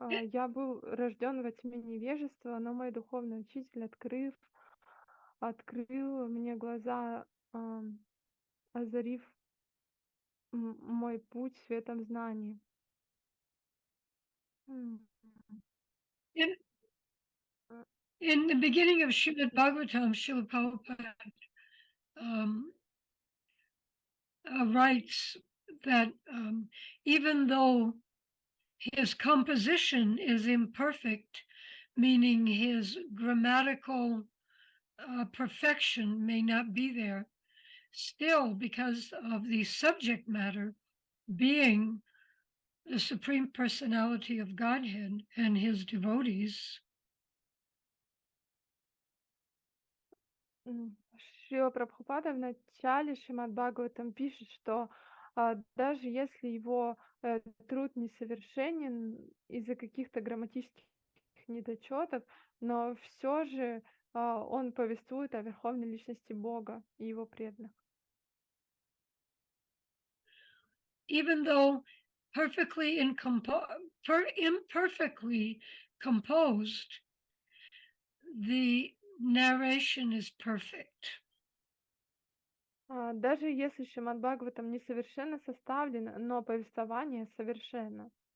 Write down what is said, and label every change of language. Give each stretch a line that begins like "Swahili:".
Russian: Я был рожден во тьме невежества, но мой духовный учитель, открыл мне глаза, озарив мой путь светом знаний.
English: In, in the beginning of Shrimad Bhagavatam, Srila Prabhupada writes that even though his composition is imperfect, meaning his grammatical perfection may not be there, still, because of the subject matter being the Supreme Personality of Godhead and his devotees,
Russian: Шрила Прабхупада в начале Шримад Бхагаватам пишет, что даже если его труд несовершенен из-за каких-то грамматических недочетов, но все же он повествует о верховной личности Бога и его преданных.
English: even though imperfectly composed, the narration is perfect.
Russian: Даже если Шримад Бхагаватам несовершенно составлен, но повествование совершенно.